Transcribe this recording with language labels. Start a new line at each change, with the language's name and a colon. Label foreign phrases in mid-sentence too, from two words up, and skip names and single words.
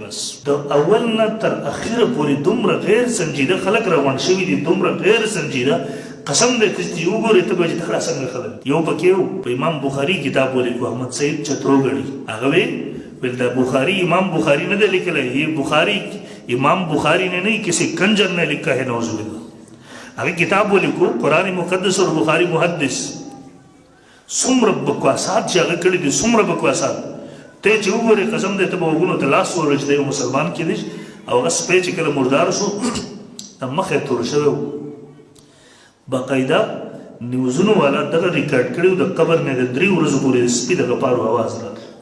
Pashto: بس د اول نه تر اخره پورې دومره غیر سنجیده خلک راغونډ شوي دي دومره غیر سنجیده قسم دی چې وګورې ته به چې دا څنګه خلک یو پکې و په امام بخاري کتاب ولیکو احمد سعید چتروګړي هغه ویل دا بخاري امام بخاري نه دی لیکلی
Urdu: یہ بخاري امام بخاري نے نہیں کسی کنجر نے لکھا ہے
Arabic: نعوذ باللہ
Pashto: هغه کتاب ولیکو قرآن مقدس او بخاري محدث څومره بکواسات چې هغه کړي دي څومره بکواسات ته چې وګورې قسم دی ته به وګونو ته لاس ووهله چې دی یو مسلمان کېدی او هغه سپی چې کله مردار شو د مخ یې تور شوی و باقاعده نیوزونو والا دغه ریکارډ کړي د قبر نه د 3 ورځو پورې د سپي د غپارو اواز راغلی